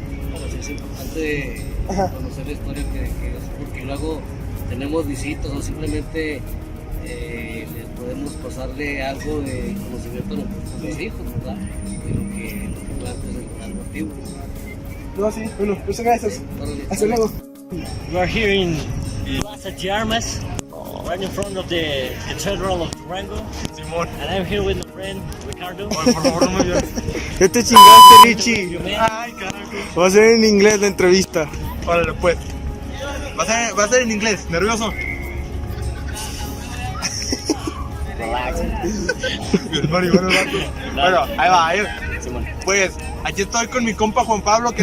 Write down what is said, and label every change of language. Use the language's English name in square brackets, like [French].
[Spanish] Bueno, sí, es importante conocer la historia porque luego tenemos visitas o simplemente les podemos pasarle algo de conocimiento a los hijos, ¿verdad? De lo que fue antes del algo antiguo. No, sí, bueno, muchas gracias. Hasta luego. [English] We are here in Plaza de Armas, right in front of the Cathedral of Durango. And I'm here with my friend Ricardo. [Spanish] Por favor, no me ayudes. Ya te chingaste, Richie. Ay, carajo. Va a ser en inglés la entrevista. Órale, pues. Va a ser en inglés, nervioso. [English] Relax. [Spanish] Bueno, ahí va. Pues, aquí estoy con mi compa Juan Pablo, que